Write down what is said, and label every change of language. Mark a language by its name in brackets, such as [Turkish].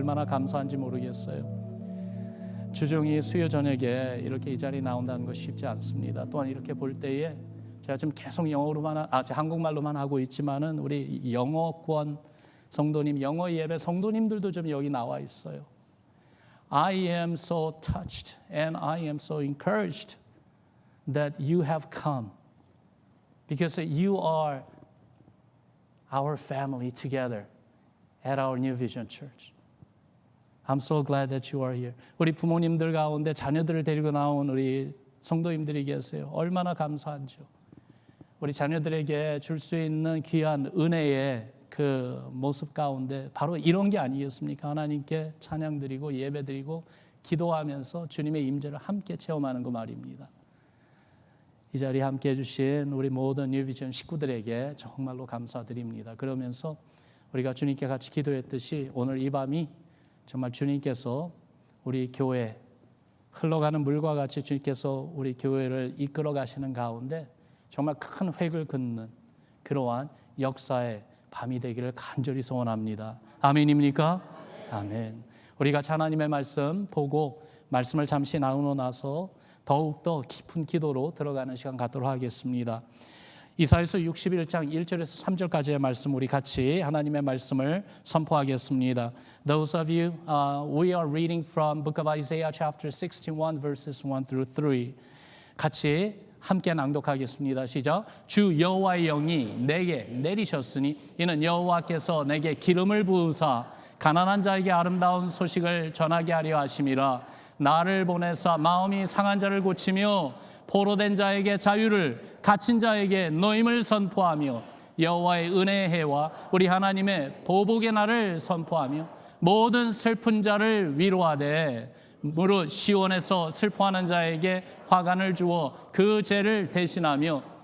[Korean] 얼마나 감사한지 모르겠어요. 주중이 수요 저녁에 이렇게 이 자리에 나온다는 것이 쉽지 않습니다. 또한 이렇게 볼 때에 제가 지금 계속 한국말로만 하고 있지만은 우리 영어권 성도님, 영어 예배 성도님들도 좀 여기 나와 있어요. [English] I am so touched and I am so encouraged that you have come because you are our family together at our New Vision Church. I'm so glad that you are here. [Korean] 우리 부모님들 가운데 자녀들을 데리고 나온 우리 성도님들이 계세요. 얼마나 감사한지요. 우리 자녀들에게 줄 수 있는 귀한 은혜의 그 모습 가운데 바로 이런 게 아니겠습니까? 하나님께 찬양드리고 예배드리고 기도하면서 주님의 임재를 함께 체험하는 거 말입니다. 이 자리에 함께 해주신 우리 모든 뉴비전 식구들에게 정말로 감사드립니다. 그러면서 우리가 주님께 같이 기도했듯이 오늘 이 밤이 정말 주님께서 우리 교회 흘러가는 물과 같이 주님께서 우리 교회를 이끌어 가시는 가운데 정말 큰 획을 긋는 그러한 역사의 밤이 되기를 간절히 소원합니다. 아멘입니까? 아멘. 우리가 하나님의 말씀 보고 말씀을 잠시 나누고 나서 더욱더 깊은 기도로 들어가는 시간 갖도록 하겠습니다. 이사야서 61장 1절에서 3절까지의 말씀 우리 같이 하나님의 말씀을 선포하겠습니다. [English] Those of you, we are reading from book of Isaiah chapter 61 verses 1 through 3. [Korean] 같이 함께 낭독하겠습니다. 시작. 주 여호와의 영이 내게 내리셨으니 이는 여호와께서 내게 기름을 부으사 가난한 자에게 아름다운 소식을 전하게 하려 하심이라. 나를 보내사 마음이 상한 자를 고치며 포로된 자에게 자유를, 갇힌 자에게 노임을 선포하며 여호와의 은혜의 해와 우리 하나님의 보복의 날을 선포하며 모든 슬픈 자를 위로하되 무릇 시온에서 슬퍼하는 자에게 화관을 주어 그 죄를 대신하며